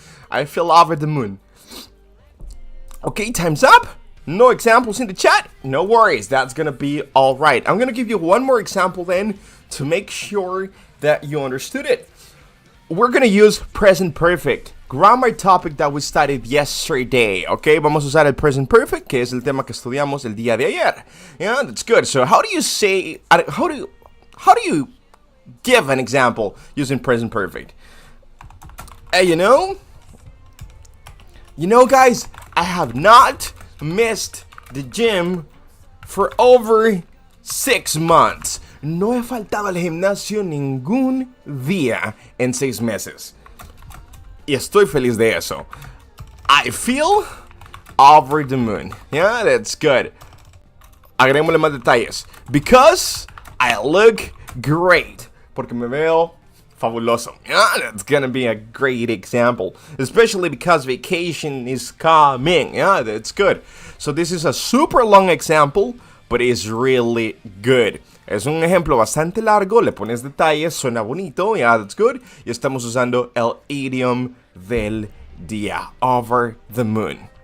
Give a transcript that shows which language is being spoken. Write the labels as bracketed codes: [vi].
[en] I feel over the moon. Okay, time's up. No examples in the chat. No worries, that's gonna be alright. I'm gonna give you one more example then to make sure that you understood it. We're gonna use present perfect, grammar topic that we studied yesterday. [es] Okay, vamos a usar el present perfect, que es el tema que estudiamos el día de ayer. [en] Yeah, that's good. So how do you say, how do you give an example using present perfect? You know guys, I have not missed the gym for over 6 months. [es] No he faltado al gimnasio ningún día en 6 meses. Y estoy feliz de eso. [en] I feel over the moon. Yeah, that's good. [es] Agreguémosle más detalles. [en] Because I look great. [es] Porque me veo fabuloso. [en] Yeah, that's gonna be a great example. Especially because vacation is coming. Yeah, that's good. So this is a super long example, but it's really good. [es] Es un ejemplo bastante largo, le pones detalles, suena bonito, [en] yeah, that's good. [es] Y estamos usando el idiom del día, over the moon.